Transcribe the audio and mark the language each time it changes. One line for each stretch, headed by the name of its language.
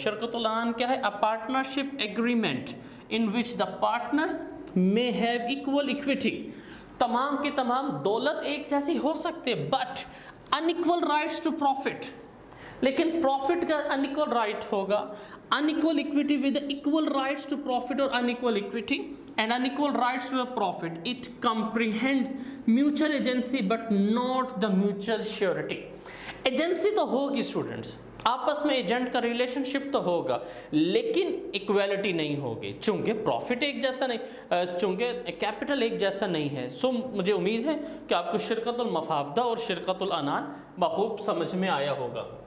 English: شرکت العنان
Urdu: کیا ہے؟
English: A partnership agreement in which the partners may have equal equity.
Urdu: تمام کے تمام دولت ایک جیسی ہو سکتے but
English: unequal rights to profit.
Urdu: لیکن profit کا unequal right ہوگا.
English: unequal equity with equal rights to profit or unequal equity and unequal rights to the profit. It comprehends mutual agency but not the mutual surety.
Urdu: Agency تو ہوگی students, آپس میں agent کا relation شپ تو ہوگا لیکن equality نہیں ہوگی چونکہ پروفٹ ایک جیسا نہیں, چونکہ کیپٹل ایک جیسا نہیں ہے. سو مجھے امید ہے کہ آپ کو شرکت المفاوضہ اور شرکت العنان بخوب سمجھ میں آیا ہوگا.